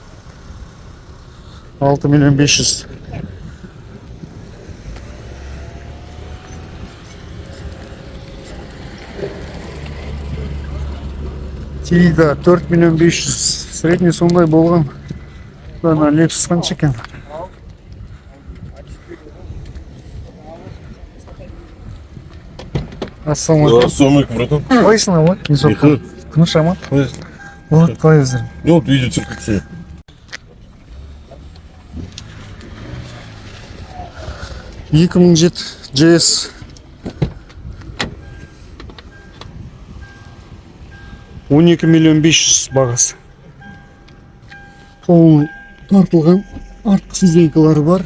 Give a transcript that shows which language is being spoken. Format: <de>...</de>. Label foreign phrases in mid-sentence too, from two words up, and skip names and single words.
<kk>6 миллион 500. Теледидар 4 миллион 500. Средний сондай болған. Дана Lexus қанша екен? Ассалаумалейкум, братан. Қалайсың, ала? Тыныш аман? Вот, поездер.</kk> <ru>Ну вот видите, как все.</ru> <kk>Екі мың жеті JS. Он 12 миллион 500 бағасы. Полный тартылған артқы сиденькалары бар.</kk>